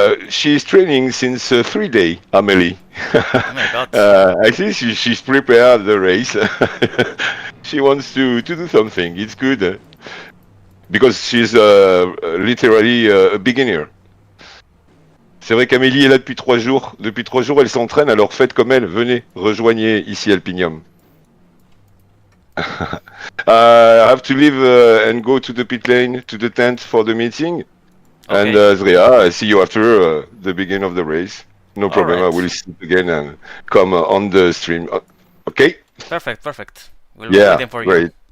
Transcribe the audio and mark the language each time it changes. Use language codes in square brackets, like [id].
[en] She's training since 3 days, Amélie. Oh my god. I think she's prepared the race. She wants to do something. It's good because she's literally a beginner. [fr] C'est vrai qu'Amélie est là depuis 3 jours. Depuis 3 jours, elle s'entraîne, alors faites comme elle. Venez, rejoignez ici Alpinium. [en] I have to leave and go to the pit lane, to the tent for the meeting. Okay. And Zria, I see you after the beginning of the race. No problem, right. I will see you again and come on the stream. Okay? Perfect. We'll be waiting for you.